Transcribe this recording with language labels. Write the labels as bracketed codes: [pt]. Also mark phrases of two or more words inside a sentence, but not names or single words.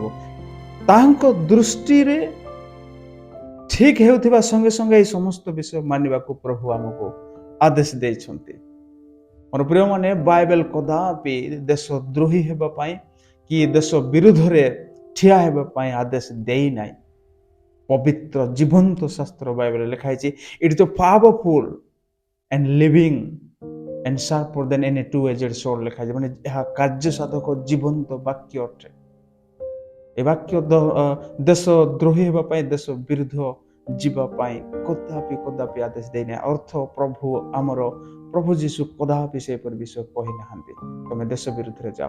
[or] ତାହାଙ୍କ ଦୃଷ୍ଟିରେ ଠିକ ହେଉଥିବା ସଙ୍ଗେ ସଙ୍ଗେ ଏହି ସମସ୍ତ ବିଷୟ ମାନିବାକୁ ପ୍ରଭୁ ଆମକୁ ଆଦେଶ ଦେଇଛନ୍ତି। ମୋର ପ୍ରିୟମାନେ, ବାଇବେଲ କଦାପି ଦେଶଦ୍ରୋହୀ ହେବା ପାଇଁ କି ଦେଶ ବିରୁଦ୍ଧରେ ଠିଆ ହେବା ପାଇଁ ଆଦେଶ ଦେଇନାହିଁ। ପବିତ୍ର ଜୀବନ୍ତ ଶାସ୍ତ୍ର ବାଇବେଲରେ ଲେଖା ହେଇଛି, [en] it is powerful and living and sharper than any two-edged sword [or] ଲେଖା ହେଇଛି। ମାନେ ଏହା କାର୍ଯ୍ୟ ସାଧକ ଜୀବନ୍ତ ବାକ୍ୟ ଅଟେ। ଏ ବାକ୍ୟ ଦେଶ ଦ୍ରୋହୀ ହେବା ପାଇଁ, ଦେଶ ବିରୁଦ୍ଧ ଯିବା ପାଇଁ କଦାପି ଆଦେଶ ଦେଇନାହିଁ। ଅର୍ଥ ପ୍ରଭୁ ଯୀଶୁ କଦାପି ସେପରି ବିଷୟ କହିନାହାନ୍ତି ତମେ ଦେଶ ବିରୁଦ୍ଧରେ ଯାଅ।